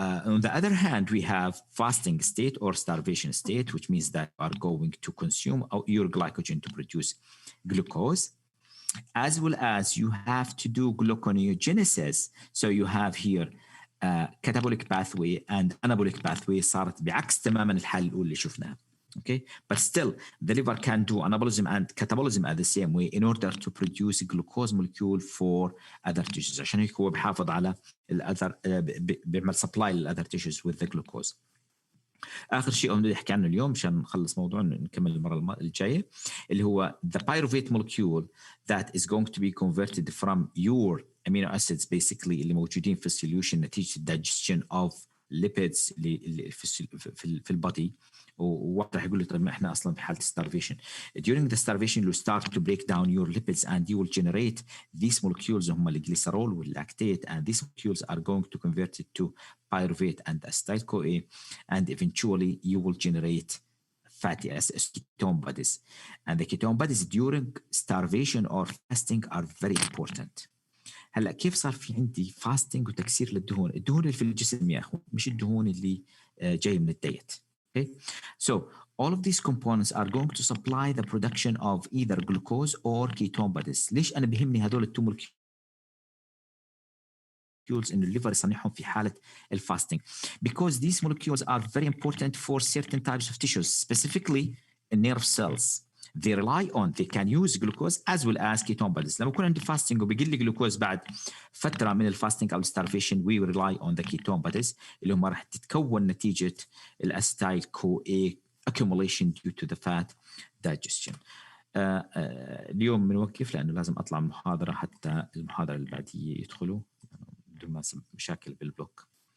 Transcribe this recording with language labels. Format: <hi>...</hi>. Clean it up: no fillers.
<en>On the other hand, we have fasting state or starvation state, which means that you are going to consume your glycogen to produce glucose, as well as you have to do gluconeogenesis. So you have here catabolic pathway and anabolic pathway صارت بعكس تماما الحالة الأولى اللي شفناها. Okay, but still the liver can do anabolism and catabolism at the same way in order to produce a glucose molecule for other tissues.</en> <ar>عشان هيك هو بحافظ على الأذر بيعمل supply للأذر tissues with the glucose. آخر شيء بدي أحكي عنه اليوم عشان نخلص موضوع نكمل المرة الجاية اللي هو the pyruvate molecule that is going to be converted from your amino acids basically اللي موجودين في السوليوشن نتيجة digestion of lipids اللي في البادي. وواحد راح يقول لي طيب ما احنا اصلا في حاله starvation.</ar> <en>During the starvation you start to break down your lipids and you will generate these molecules هم الجليسرول واللاكتيت, and these molecules are going to convert it to pyruvate and acetyl-CoA, and eventually you will generate fatty acids, ketone bodies. And the ketone bodies during starvation or fasting are very important.</en> <ar>هلا كيف صار في عندي فاستنج وتكسير للدهون؟ الدهون اللي في الجسم يا اخوان مش الدهون اللي جاي من الدايت.</ar> <en>Okay, so all of these components are going to supply the production of either glucose or ketone bodies.</en> <ar>ليش أنا بهمني هدول التو molecules إنه الليفر يصنعهم في حالة الفاستنج?</ar> <en>Because these molecules are very important for certain types of tissues, specifically nerve cells. They rely on, they can use glucose as well as ketone bodies.</en> <ar>لما يكون عندي fasting وبيقل لي جلوكوز بعد فترة من الفاستنج أو starvation, we rely on the ketone bodies اللي هم راح تتكون نتيجة الأسيتايل-CoA accumulation due to the fat digestion. اليوم بنوقف لأنه لازم أطلع محاضرة حتى المحاضرة اللي بعدية يدخلوا بدون ما مشاكل بالبلوك.</ar>